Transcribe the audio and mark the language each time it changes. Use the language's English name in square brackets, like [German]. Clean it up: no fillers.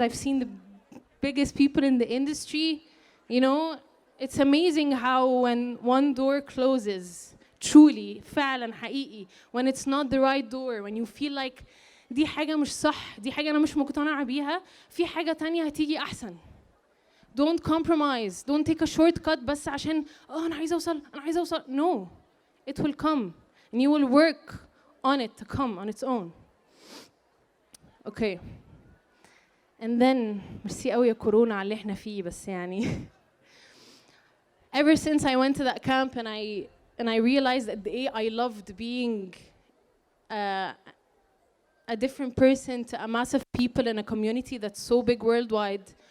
[English] I've seen the biggest people in the industry. You know, it's amazing how when one door closes, truly, [Arabic] فعلا حقيقي, [English] when it's not the right door, when you feel like [Arabic] دي حاجة مش صح, دي حاجة أنا مش مقتنعة بيها, في حاجة تانية هتيجي أحسن. [English] Don't compromise. Don't take a shortcut [Arabic] بس عشان أنا عايزة أوصل. [English] No, it will come, and you will work on it to come on its own. Okay. And then [Arabic] ميرسي قوي يا كورونا على اللي احنا فيه, بس يعني [English] ever since I went to that camp and I realized that I loved being a different person to a massive people in a community that's so big worldwide.